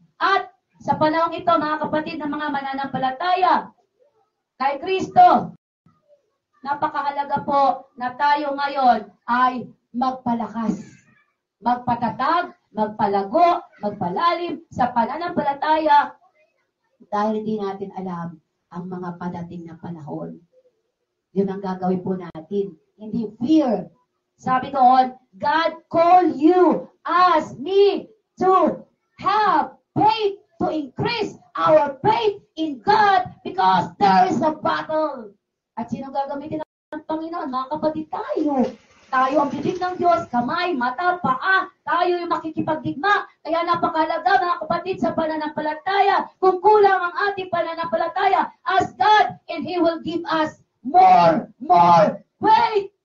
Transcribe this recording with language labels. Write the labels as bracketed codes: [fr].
[tl] At sa panahong ito, mga kapatid ng mga mananampalataya, kay Kristo, napakahalaga po na tayo ngayon ay magpalakas, magpatatag, magpalago, magpalalim sa pananampalataya dahil hindi natin alam ang mga padating na panahon. Yun ang gagawin po natin. Hindi fear. Sabi doon, [en] God called you as me to have faith, to increase our faith in God because there is a battle. [tl] At sino gagamitin ng Panginoon? Mga kapatid tayo. Tayo ang bibig ng Diyos, kamay, mata, paa. Tayo yung makikipagdigma. Kaya napakalaga mga kapatid sa pananampalataya. Kung kulang ang ating pananampalataya, [en] ask God and He will give us more faith.